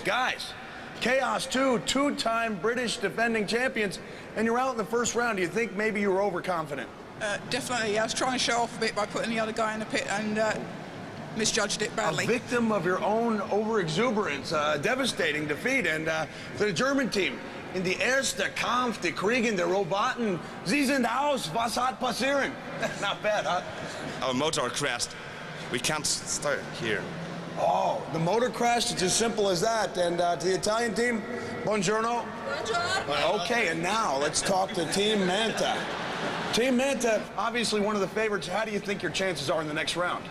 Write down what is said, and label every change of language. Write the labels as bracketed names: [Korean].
[English] Guys, Chaos 2, two-time British defending champions, and you're out in the first round. Do you think maybe you were overconfident? Definitely. I was trying to show off a bit by putting the other guy in the pit and misjudged it badly. A victim of your own overexuberance, devastating defeat. And the German team, in the [German] erste Kampf, die Kriegen, der Roboten, Sie sind aus, was hat passieren? [English] Not bad, huh? Our motor crashed. We can't start here. Oh, the motor crashed, it's as simple as that. And to the Italian team, buongiorno. [Italian] Buongiorno. [English] Okay, and now let's talk to Team Manta. Team Manta, obviously one of the favorites. How do you think your chances are in the next round?